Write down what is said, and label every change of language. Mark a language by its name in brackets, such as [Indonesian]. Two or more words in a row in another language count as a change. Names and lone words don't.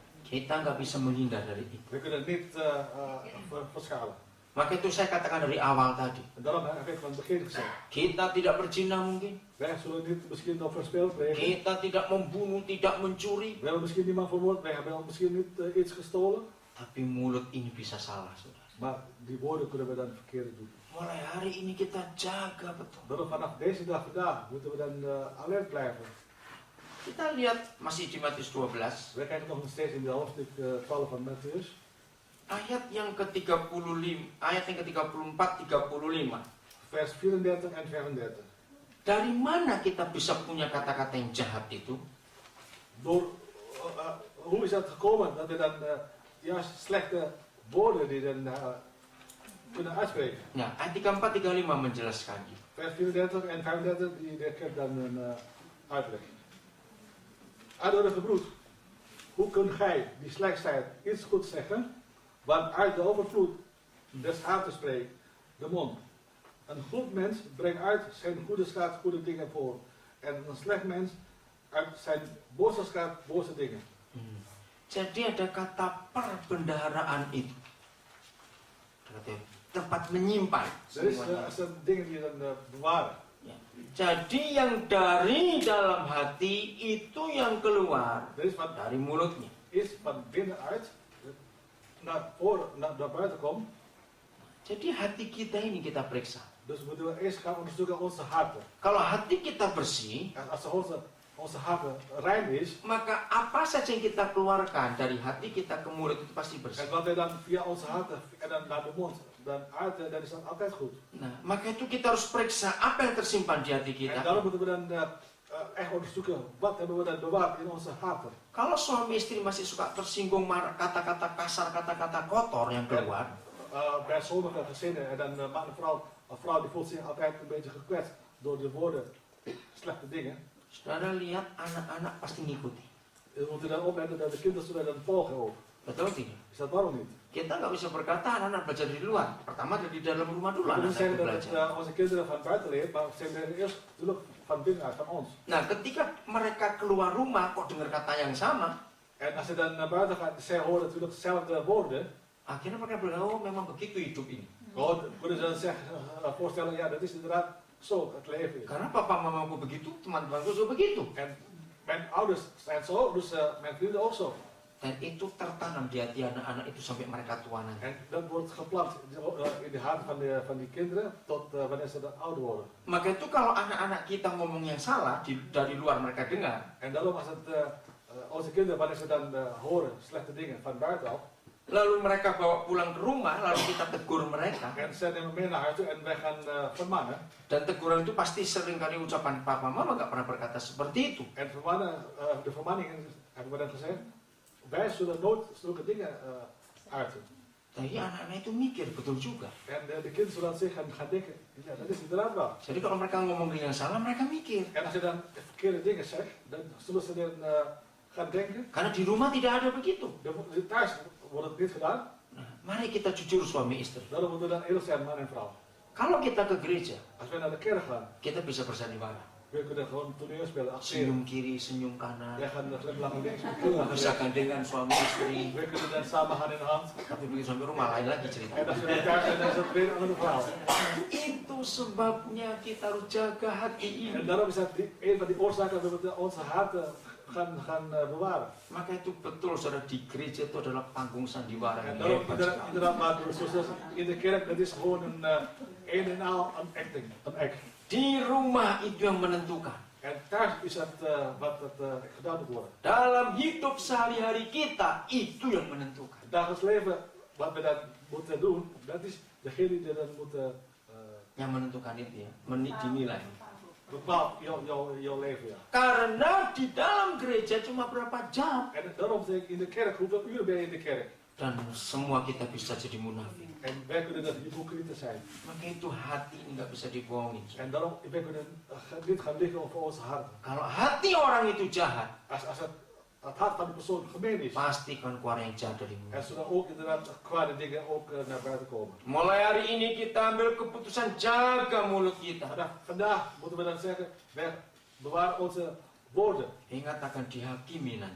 [Indonesian] Kita nggak bisa menghindar dari itu. [Dutch] We kunnen niet verschalen. [Indonesian] Maka itu saya katakan dari awal tadi. [Dutch] En daarom heb ik van het begin gezegd. [Indonesian] Kita tidak berzina mungkin. [Dutch] Wij zullen niet misschien nog verspild plegen. [Indonesian] Kita tidak membunuh, tidak mencuri. [Dutch] We hebben misschien niemand vermoord, wij hebben misschien niet iets gestolen. [Indonesian] Tapi mulut ini bisa salah, saudara. [Dutch] Maar die woorden kunnen we dan verkeerd doen. [Indonesian] Mulai hari ini kita jaga betul. [Dutch] Daarom vanaf deze dag vandaag moeten we dan alert blijven. [Indonesian] Kita lihat masih di Matius 12. [Dutch] We kijken nog steeds in de hoofdstuk 12 van Mattheus. [Indonesian] Ayat yang ke-35, ayat yang ke-34, 35. [Dutch] Vers 34 en 35. [Indonesian] Dari mana kita bisa punya kata-kata yang jahat itu? [Dutch] Door, hoe is dat gekomen dat we dan juist slechte woorden die dan kunnen uitspreken? [Indonesian] Nah, ayat 34, 35 menjelaskannya. [Dutch] Vers 34 en 35 die ik heb dan een uitleg. Uitnodige broed, hoe kunt gij die slecht zijt iets goeds zeggen? Want uit de overvloed des harten spreekt de mond. Een goed mens brengt uit zijn goede schaat goede dingen voor. En een slecht mens uit zijn boze schaat boze dingen. [Indonesian] Jadi ada kata perbendaharaan itu. Kata tempat menyimpan. [Dutch] Er zijn dingen die je dan bewaren. [Indonesian] Ya. Jadi yang dari dalam hati itu yang keluar [Dutch] Er is wat [Indonesian] dari mulutnya. [Dutch] is van binnenuit naar buiten komt. [Indonesian] Jadi hati kita ini kita periksa. [Dutch] Dus moeten we eerst gaan onderzoeken onze harten. [Indonesian] Kalau hati kita bersih, [Dutch] En als onze harten rein is, [Indonesian] maka apa saja yang kita keluarkan dari hati kita ke mulut itu pasti bersih. [Dutch] en wat wij dan via onze harten en dan naar de mond dan uiten, dan is dat altijd goed. [Indonesian] Nah, maka itu kita harus periksa apa yang tersimpan di hati [Dutch] En [Indonesian] kita. [Dutch] daarom moeten we dan echt onderzoeken, wat hebben we dan bewaard in onze harten. [Indonesian] Kalau suami istri masih suka tersinggung marah, kata-kata kasar, kata-kata kotor yang keluar, [Dutch] Bij sommige gezinnen, en dan maakt een vrouw die voelt zich altijd een beetje gekwetst door de woorden, slechte dingen. [Indonesian] saudara lihat anak-anak pasti ngikuti. [Dutch] We moeten dan opletten dat de kinderen zullen dan volgen ook. [Indonesian] Betul tidak? [Dutch] Is dat waarom niet? [Indonesian] Kita nggak bisa berkata anak-anak belajar di luar. Pertama dari dalam rumah dulu [Dutch] We kunnen [Indonesian] anak [Dutch] zeggen [Indonesian] itu [Dutch] dat [Indonesian] belajar. [Dutch] het onze kinderen van buiten leren, maar ze leren eerst natuurlijk van binnenuit, van ons. [Indonesian] Nah, ketika mereka keluar rumah kok dengar kata yang sama, [Dutch] En als ze dan naar buiten gaan, zij horen natuurlijk dezelfde woorden. [Indonesian] akhirnya mereka bilang, oh memang begitu hidup ini. [Dutch] Kunnen ze dan zeggen, voorstellen, ja dat is inderdaad zo het leven is. [Indonesian] Karena papa mamaku begitu, teman-temanku juga begitu. [Dutch] En mijn ouders zijn zo, dus mijn vrienden ook zo. [Indonesian] Dan itu tertanam di hati anak-anak itu sampai mereka tua nanti. [Dutch] En dat wordt geplant in de harten van die kinderen tot wanneer ze dan ouder worden. [Indonesian] Maka itu kalau anak-anak kita ngomong yang salah dari luar mereka dengar, [Dutch] En daarom als het onze kinderen, wanneer ze dan horen slechte dingen van buitenaf, [Indonesian] lalu mereka bawa pulang ke rumah, lalu kita tegur mereka. [Dutch] en ze nemen mee naar huis toe en wij gaan vermannen. [Indonesian] Dan teguran itu pasti seringkali ucapan papa mama nggak pernah berkata seperti itu. [Dutch] En de vermanningen hebben we dan gezegd, wij zullen nooit zulke dingen uiten. [Indonesian] Jadi anak-anak itu mikir, betul juga. [Dutch] En de kinderen zullen zich gaan denken, ja dat is inderdaad waar. [Indonesian] Jadi kalau mereka ngomong yang salah, mereka mikir. [Dutch] En als je dan de verkeerde dingen zegt, dan zullen ze dan gaan denken, [Indonesian] Karena di rumah tidak ada begitu. [Dutch] thuis wordt het niet gedaan. [Indonesian] Nah, mari kita jujur suami istri. [Dutch] Daarom moeten we dan eerlijk zijn, man en vrouw. [Indonesian] Kalau kita ke gereja, [Dutch] Als wij naar de kerk gaan, [Indonesian] kita bisa bersandiwara. [Dutch] we kunnen gewoon toneel spelen, acteren. [Indonesian] Senyum kiri, senyum kanan. [Dutch] Wij gaan glimlachen links, [Indonesian] Bisa gandengan suami istri. [Dutch] we kunnen dan samen hand in hand. [Indonesian] Tapi begitu sampai rumah lain lagi [Dutch] En [Indonesian] cerita. [Dutch] als we dan thuis zijn, dan is het weer een ander verhaal. [Indonesian] Itu sebabnya kita harus jaga hati ini. [Dutch] En daarom is dat een van die oorzaken dat we onze harten gaan bewaren. [Indonesian] Maka itu betul saudara, di gereja itu adalah panggung sandiwara [Dutch] En [Indonesian] yang [Dutch] daarom [Indonesian] hebat sekali. [Dutch] inderdaad, maar zoals in de kerk, dat is gewoon een en al een acting, een act. [Indonesian] Di rumah itu yang menentukan. [Dutch] En thuis is dat wat gedaan moet worden. [Indonesian] Dalam hidup sehari-hari kita, itu yang menentukan. [Dutch] Het dagelijks leven, wat we dan moeten doen, dat is degene die dat moeten [Indonesian] Yang menentukan itu ya, dinilai. [Dutch] Bepaalt jouw leven, ja. [Indonesian] Karena di dalam gereja cuma berapa jam. [Dutch] En daarom zeg ik in de kerk, hoeveel uren ben je in de kerk? [Indonesian] Dan semua kita bisa jadi munafik. [Dutch] En wij kunnen dat hypocrieten zijn. [Indonesian] Maka itu hati ini nggak bisa dibohongin. [Dutch] En daarom, wij kunnen dit gaan liggen over ons hart. [Indonesian] Kalau hati orang itu jahat, [Dutch] Als het hart van de persoon gemeen is, [Indonesian] pasti kan keluar yang jahat dari mulut. [Dutch] en zullen ook inderdaad kwade dingen ook naar buiten komen. [Indonesian] Mulai hari ini kita ambil keputusan jaga mulut kita. [Dutch] Vandaag moeten we dan zeggen, wij bewaren onze woorden. [Indonesian] Ingat akan dihakimi nanti.